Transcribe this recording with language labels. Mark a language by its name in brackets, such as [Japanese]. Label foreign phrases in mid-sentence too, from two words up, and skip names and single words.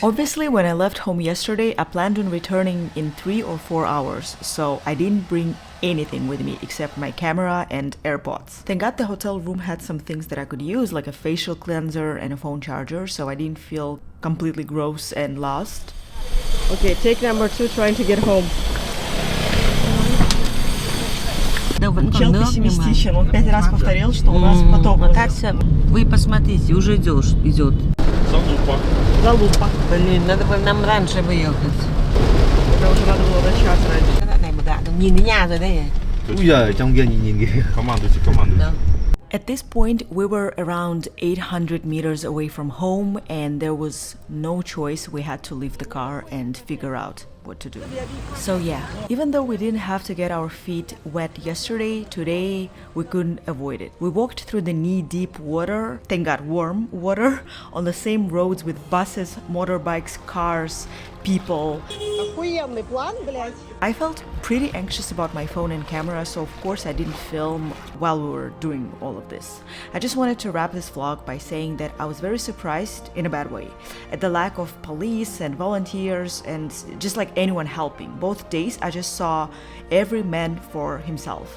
[English] Obviously, when I left home yesterday, I planned on returning in 3 or 4 hours, so I didn't bring anything with me except my camera and AirPods. Thank God the hotel room had some things that I could use, like a facial cleanser and a phone charger, so I didn't feel completely gross and lost. Okay, take number 2, trying to get home. [Vietnamese] Да, vẫn [Russian] Чел [Vietnamese] còn nước nhưng mà... [Russian] пессимистичен, он 5 раз повторил, что у нас поток. Вот так все. Вы посмотрите, уже идет. Залупа. Блин, надо бы нам раньше выехать. Это уже надо было на час раньше. [Vietnamese] Cái đoạn này mà gạ được nhìn thấy nhà rồi đây. Úi giời, trong kia nhìn kìa. [Russian] Командуйте. [English] At this point, we were around 800 meters away from home, and there was no choice. We had to leave the car and figure out what to do. So yeah, even though we didn't have to get our feet wet yesterday, today we couldn't avoid it. We walked through the knee-deep water, thank God warm water, on the same roads with buses, motorbikes, cars, people. [Russian] Охуенный план, блядь. [English] I felt pretty anxious about my phone and camera, so of course I didn't film while we were doing all of this. I just wanted to wrap this vlog by saying that I was very surprised, in a bad way, at the lack of police and volunteers and just like anyone helping. Both days I just saw every man for himself.